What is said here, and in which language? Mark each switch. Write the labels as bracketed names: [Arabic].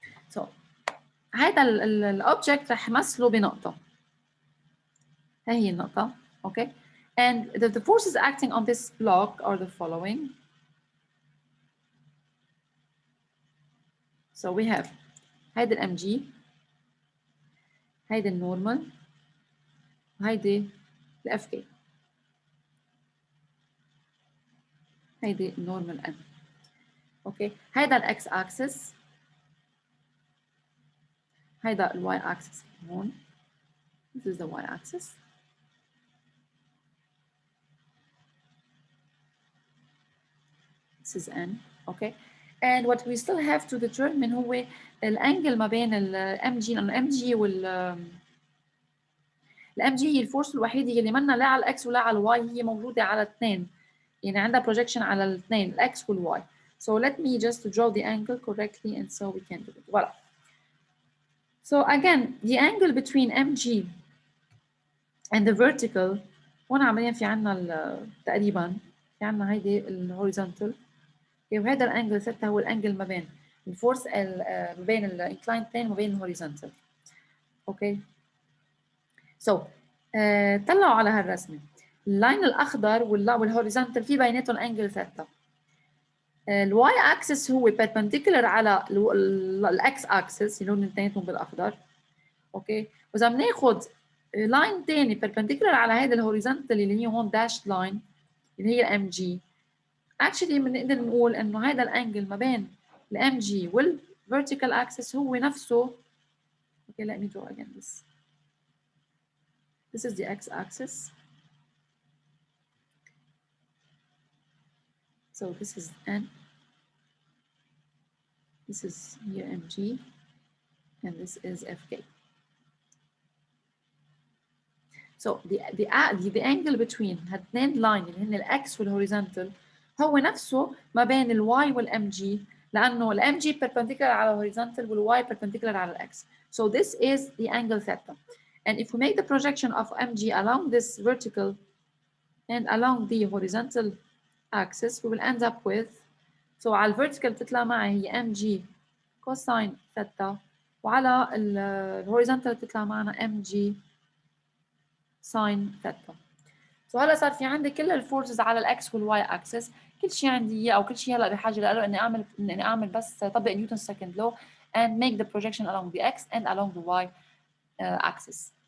[Arabic] So هذا الاوبجكت رح مثله بنقطة. هي النقطة. Okay. [English] And the forces acting on this block are the following. So we have [Arabic] هيدا الMG, هيدا النورمال, هيدا الFK. هيدا النورمال M. Okay. هيدا الX axis, هيدا الواي اكسس هون. [English] This is the y axis. This is n. Okay. And what we still have to determine [Arabic] هو الانجل ما بين الام جي، لانه الام جي الام جي هي الفورس الوحيده اللي منا لا على الاكس ولا على الواي، هي موجوده على الاثنين، يعني عندها projection على الاثنين الاكس والواي. [English] So let me just draw the angle correctly and so we can do it. [French] Voilà. [English] So again, the angle between mg and the vertical، [Arabic] هون عمليا في عندنا تقريبا في عندنا هيدي الهوريزونتال، وهذا الانجل ثيتا هو الانجل ما بين الفورس ما بين الانكلاين بلين وما بين الهوريزونتال. اوكي. سو طلعوا على هالرسمه اللاين الاخضر والهوريزونتال في بيناتهم انجل ثيتا. الواي اكسس هو perpendicular على الاكس اكسس اللي هو اثنيناتهم بالاخضر. اوكي. واذا بناخذ لاين ثاني perpendicular على هذا الهوريزونتال اللي هي هون داش لاين اللي هي الام جي، actually بنقدر نقول انه هذا الانجل ما بين الام جي والvertical axis هو نفسه. [English] Okay, let me draw again this. This is the x-axis. So this is n. This is here mg, and this is fk. So the angle between [Arabic] هالاثنين لاين اللي هن الاكس والهوريزونتال هو نفسه ما بين الواي والام جي، لانه الام جي perpendicular على الهوريزونتال والواي perpendicular على الاكس. [English] So this is the angle theta. And if we make the projection of mg along this vertical and along the horizontal axis, we will end up with, so [Arabic] على الvertical تطلع معي هي mg cosine theta، وعلى الهوريزونتال تطلع معنا mg ساين ثيتا. سو هلا صار في عندي كل الفورسز على الاكس والواي اكسس، كل شيء عندي اياه او كل شيء هلا بحاجه له اني اعمل بس طبق نيوتن سكند لو [English] and make the projection along the x and along the y axis.